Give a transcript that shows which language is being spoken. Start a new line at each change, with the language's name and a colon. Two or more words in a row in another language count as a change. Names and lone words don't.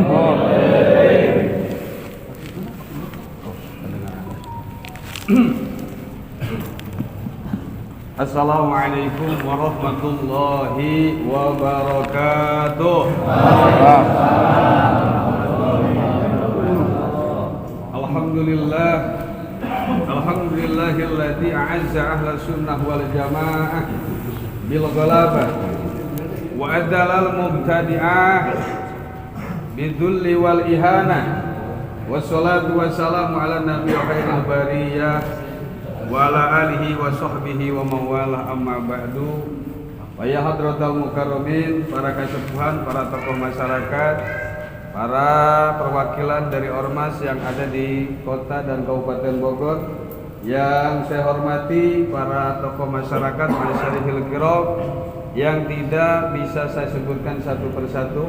Arabic: السلام عليكم ورحمة الله وبركاته. Alhamdulillah. الحمد لله الذي أعز أهل السنة والجماعة بالغلبة وأذل المبتدعة بالذل والإهانة. والصلاة والسلام على نبي خير البرية وعلى آله وصحبه وموالاه، أما بعد. ويا حضرات المكرمين,
Indonesian: para kasepuhan, para tokoh masyarakat, para perwakilan dari ormas yang ada di kota dan kabupaten Bogor, yang saya hormati para tokoh masyarakat
Arabic: مشايخ الكرام
Indonesian: yang tidak bisa saya sebutkan satu persatu.